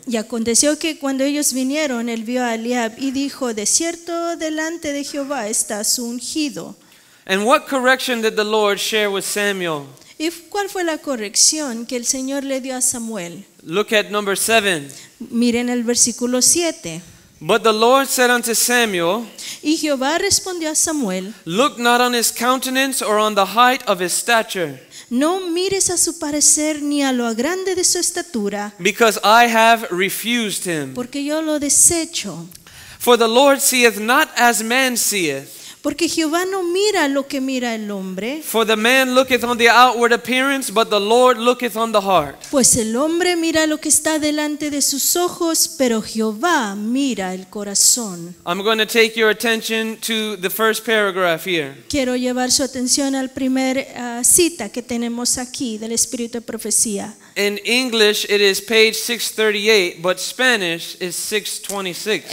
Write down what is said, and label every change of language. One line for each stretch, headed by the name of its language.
Spanish: Y aconteció que cuando ellos vinieron, él vio a Eliab y dijo, de cierto delante de Jehová está su ungido.
English: And what correction did the Lord share with Samuel?
Spanish: ¿Y cuál fue la corrección que el Señor le dio a Samuel?
English: Look at number 7.
Spanish: Miren el versículo 7.
English: But the Lord said unto Samuel,
Spanish: Y Jehová respondió a Samuel,
English: look not on his countenance or on the height of his stature,
Spanish: no mires a su parecer ni a lo grande de su estatura,
English: because I have refused him.
Spanish: porque yo lo desecho.
English: For the Lord seeth not as man seeth.
Spanish: Porque Jehová no mira lo que mira el hombre,
English: For the man looketh on the outward appearance, but the Lord looketh on the heart.
Spanish: pues el hombre mira lo que está delante de sus ojos, pero Jehová mira el corazón.
English: I'm going to take your attention to the first paragraph here.
Spanish: Quiero llevar su atención al primer cita que tenemos aquí del Espíritu de Profecía.
English: In English it is page 638, but Spanish is 626.